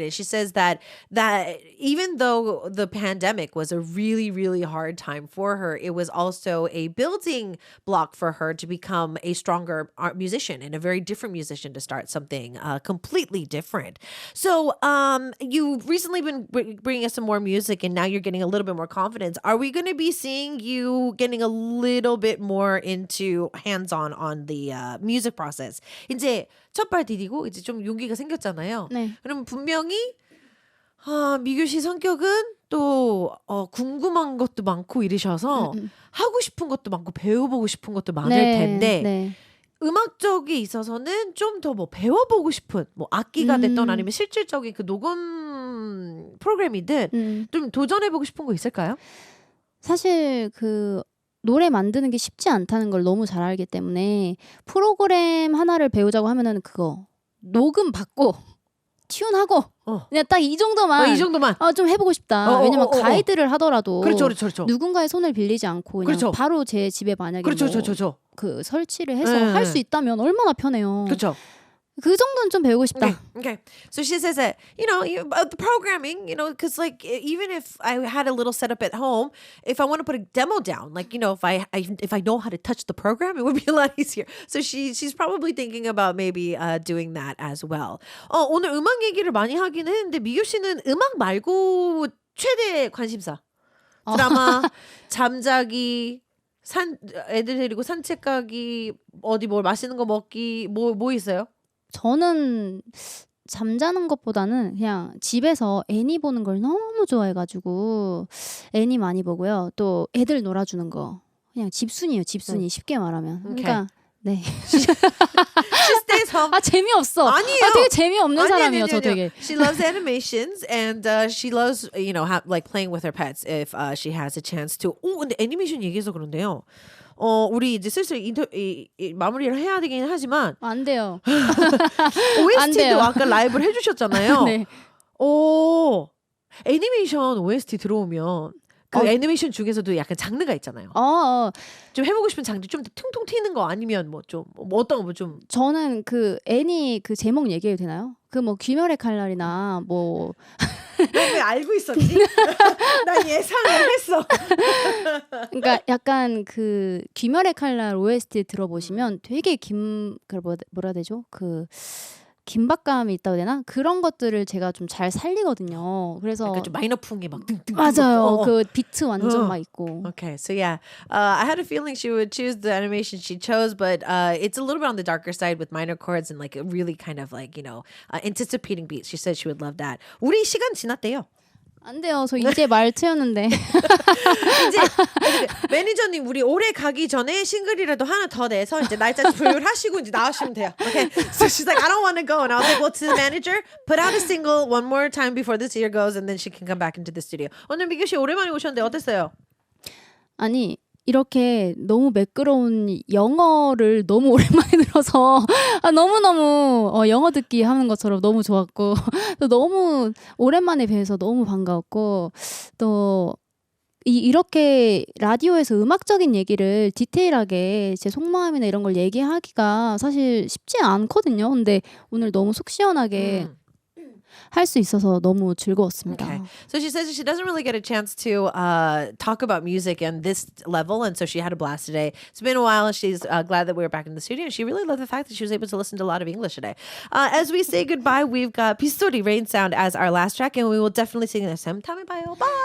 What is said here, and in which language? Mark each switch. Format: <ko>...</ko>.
<en>And she says that even though the pandemic was a really, really hard time for her, it was also a building block for her to become a stronger art musician and a very different musician to start something completely different. So you've recently been bringing us some more music and now you're getting a little bit more confidence. Are we going to be seeing you getting a little bit more into hands-on on the music process?</en> <ko>이제 첫발 디디고 이제 좀 용기가 생겼잖아요. 네. 그럼 분명히 미규 씨 성격은 또 궁금한 것도 많고 이러셔서 하고 싶은 것도 많고 배워보고 싶은 것도 많을 텐데 네. 음악적에 있어서는 좀 더 뭐 배워보고 싶은 뭐 악기가 됐던 아니면 실질적인 그 녹음 프로그램이든 좀 도전해보고 싶은 거 있을까요? 사실 그 노래 만드는 게 쉽지 않다는 걸 너무 잘 알기 때문에 프로그램 하나를 배우자고 하면은 그거 녹음 받고 튠하고 그냥 딱 이 정도만 이 정도만 좀 해보고 싶다. 왜냐면 가이드를 하더라도 그렇죠. 누군가의 손을 빌리지 않고 그냥 그렇죠. 바로 제 집에 만약에 그렇죠. 그 설치를 해서 할 수 있다면 얼마나 편해요. 그렇죠. 그 정도는 좀 배우고 싶다.</ko> <en>Okay. So she says that, the programming, because like even if I had a little setup at home, if I want to put a demo down, like, if I know how to touch the program, it would be a lot easier. So she's probably thinking about maybe doing that as well.</en> <ko>오늘 음악 얘기를 많이 하긴 했는데 미교 씨는 음악 말고 최대 관심사. 드라마, 잠자기, 애들 데리고 산책 가기, 어디 뭘 맛있는 거 먹기, 뭐 있어요? 저는 잠자는 것보다는 그냥 집에서 애니 보는 걸 너무 좋아해가지고 애니 많이 보고요. 또 애들 놀아주는 거. 그냥 집순이에요. 집순이 쉽게 말하면. 그러니까 네.</ko> <en>She stays home.</en> <ko>재미없어. 아니에요. 되게 재미없는 사람이에요. 저 되게.</ko> <en>She loves animations and she loves like playing with her pets if she has a chance to.</en> <ko>근데 애니메이션 얘기해서 그런데요. 우리 이제 슬슬 마무리를 해야 되긴 하지만 안 돼요. OST도 아까 라이브를 해주셨잖아요. 네. 애니메이션 OST 들어오면 그 애니메이션 중에서도 약간 장르가 있잖아요. 좀 해보고 싶은 장르 좀 퉁퉁 튀는 거 아니면 뭐 어떤 거 좀. 저는 그 애니 그 제목 얘기해도 되나요? 그 뭐 귀멸의 칼날이나 뭐. 왜 알고 있었지? 난 예상을 했어. 그러니까 약간 그 귀멸의 칼날 OST 들어보시면 되게 뭐라 해야 되죠? 그 긴박감이 있다고 해야 되나? 그런 것들을 제가 좀 잘 살리거든요. 그래서 약간 좀 마이너풍이 막 띵띵. 맞아요. 그 비트 완전 막 있고.</ko> <en>Okay, so yeah, I had a feeling she would choose the animation she chose, but it's a little bit on the darker side with minor chords and like a really kind of like anticipating beats. She said she would love that.</en> <ko>우리 시간 지났대요. 안 돼요. 저 이제 말 트였는데. 이제 매니저님 우리 올해 가기 전에 싱글이라도 하나 더 내서 이제 날짜 조율하시고 이제 나오시면 돼요.</ko> <en>Okay. So she's like, I don't want to go, and I was like, well, to the manager, put out a single one more time before this year goes, and then she can come back into the studio.</en> <ko>오늘 미규 씨 오랜만에 오셨는데 어땠어요? 아니. 이렇게 너무 매끄러운 영어를 너무 오랜만에 들어서 너무너무 영어 듣기 하는 것처럼 너무 좋았고 또 너무 오랜만에 뵈서 너무 반가웠고 또 이렇게 라디오에서 음악적인 얘기를 디테일하게 제 속마음이나 이런 걸 얘기하기가 사실 쉽지 않거든요. 근데 오늘 너무 속 시원하게 할 수 있어서 너무 즐거웠습니다.</ko> <en>Okay. So she says she doesn't really get a chance to talk about music and this level, and so she had a blast today. It's been a while, and she's glad that we were back in the studio, and she really loved the fact that she was able to listen to a lot of English today. As we say goodbye, we've got 빗소리 Rain Sound as our last track, and we will definitely sing this.</en> <ko>다음에 봐요.</ko> <en>Bye!</en>